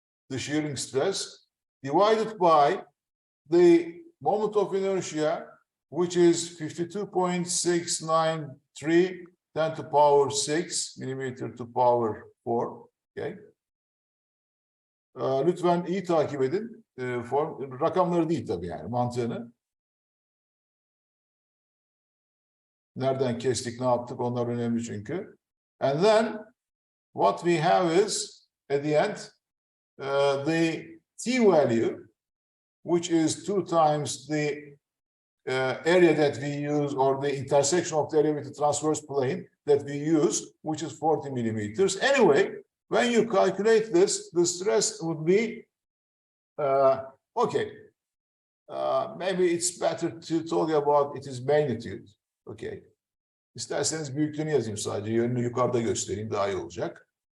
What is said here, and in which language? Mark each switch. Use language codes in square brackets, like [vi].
[en] The shearing stress divided by the moment of inertia, which is 52.693 10 to the power 6 millimeter to power 4. [tr] Okay. Lütfen iyi takip edin. Rakamları değil tabii, yani mantığını. Nereden kestik, ne yaptık, onlar önemli çünkü. [en] And then what we have is at the end the T value, which is 2 times the area that we use, or the intersection of the area with the transverse plane that we use, which is 40 millimeters. Anyway, when you calculate this, the stress would be, okay, maybe it's better to talk about its magnitude. Okay. [tr] İsterseniz büyüklüğünü yazayım sadece, yönünü yukarıda göstereyim, daha iyi olacak.